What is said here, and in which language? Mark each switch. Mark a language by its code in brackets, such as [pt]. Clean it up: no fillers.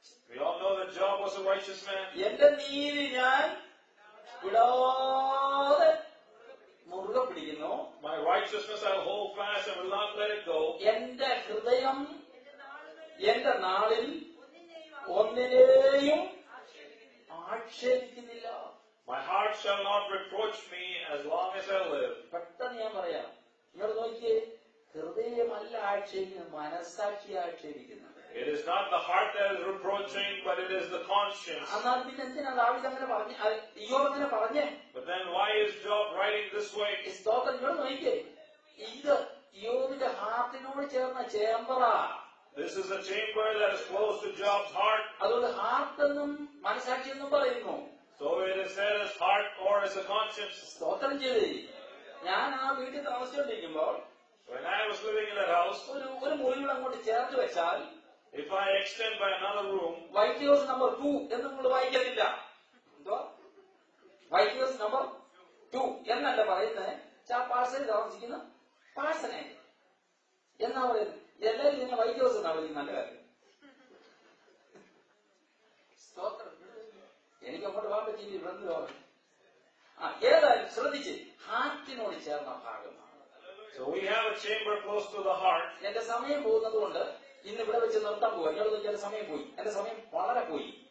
[en] We all know that Job was a righteous man. [ml] എന്റെ നീതി ഞാൻ വിടാതെ മുറുകെ പിടിക്കുന്നു. [en] My righteousness I will hold fast and will not let it go. [ml] എന്റെ ഹൃദയം എന്റെ നാളിൽ ഒന്നിനെയും ആക്ഷേപിക്കുന്നില്ല. [en] My heart shall not reproach me as long as I live. [ml] പെട്ടെന്ന് ഞാൻ പറയാം, നിങ്ങൾ നോക്കിയേ, ഹൃദയമല്ല ആക്ഷേപിക്കുന്നത്, മനസ്സാക്ഷി ആക്ഷേപിക്കുന്നത്. [en] It is not the heart that is reproaching, but it is the conscience. [ml] എന്നാൽ പിന്നെ എന്തിനാ ദാവീദ് അങ്ങനെ പറഞ്ഞേ, ഇയ്യോബിനെ പറഞ്ഞേ? [en] But then why is Job writing this way? [ml] സ്തോത്രം. നിങ്ങൾ നോക്കിയേ, ഇത് ഇയ്യോബിന്റെ ഹാർട്ടിനോട് ചേർന്ന ചേമ്പറാ. [en] This is a chamber that is close to Job's heart. [ml] അതുകൊണ്ട് ഹാർട്ട് എന്നും മനസ്സാക്ഷി എന്നും പറയുന്നു. [en] So it is said as heart or as a conscience. [ml] സ്തോത്രം ചെയ്തേ, ഞാൻ ആ വീട്ടിൽ താമസിച്ചുകൊണ്ടിരിക്കുമ്പോൾ [en] When I was living in that house, [ml] ഒരു മുറികൾ അങ്ങോട്ട് ചേർത്ത് വെച്ചാൽ [en] if I extend by another room, [ml] white house number 2 എന്ന് നിങ്ങൾ വായിക്കത്തില്ല. എന്തോ വൈറ്റ് ഹൗസ് നമ്പർ 2 എന്നല്ല പറയുന്നത്. പാഴ്സണിൽ താമസിക്കുന്ന പാഴ്സനെ എന്നാ പറയുന്നത്. എല്ലാവരും ഇതിനെ വൈറ്റ് ഹൗസ് എന്നാ പറയുന്നത്. നല്ല കാര്യം. സ്തോത്രം. എനിക്ക് അങ്ങോട്ട് പോകാൻ പറ്റിയില്ല, ഇവിടെ പറഞ്ഞു. ഏതായാലും ശ്രദ്ധിച്ച്, ഹാർട്ടിനോട് ചേർന്ന ഭാഗമാണ്. [en] so we have a chamber close to the heart. [ml] എന്റെ സമയം പോകുന്നത് കൊണ്ട് ഇന്ന് ഇവിടെ വെച്ച് നിർത്താൻ പോവാ. എന്നോട് എന്റെ സമയം പോയി, എന്റെ സമയം വളരെ പോയി.